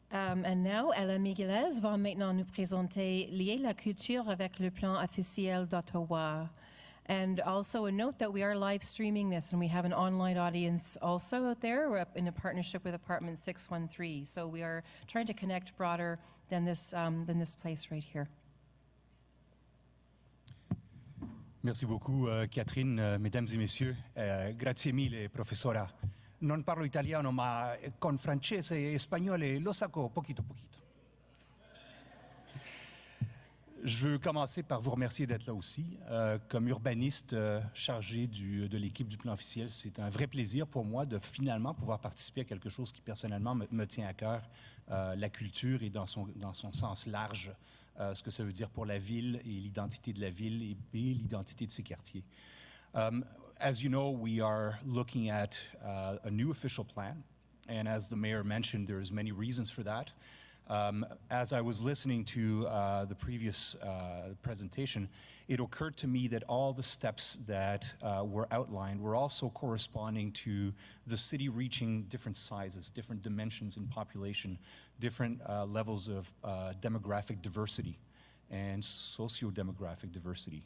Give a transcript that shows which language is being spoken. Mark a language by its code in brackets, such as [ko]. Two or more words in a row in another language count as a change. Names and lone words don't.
[en] And now, [fr] Alain Miguelez va maintenant nous présenter Lier la culture avec le plan officiel d'Ottawa. [en] And also a note that we are live streaming this, and we have an online audience also out there. We're up in a partnership with Apartment 613. So we are trying to connect broader than this place right here. [fr] Merci beaucoup, Catherine. Mesdames et messieurs, [it] grazie mille, professora. Non parlo italiano, ma con francese e spagnolo [es] lo saco poquito. [fr] Je veux commencer par vous remercier d'être là aussi. Comme urbaniste chargé de l'équipe du plan officiel, c'est un vrai plaisir pour moi de finalement pouvoir participer à quelque chose qui personnellement me tient à cœur, la culture et dans son sens large, ce que ça veut dire pour la ville et l'identité de la ville et l'identité de ses quartiers. [en] As you know, we are looking at a new official plan, and as the mayor mentioned, there's many reasons for that. As I was listening to the previous presentation, it occurred to me that all the steps that were outlined were also corresponding to the city reaching different sizes, different dimensions in population, different levels of demographic diversity and socio-demographic diversity.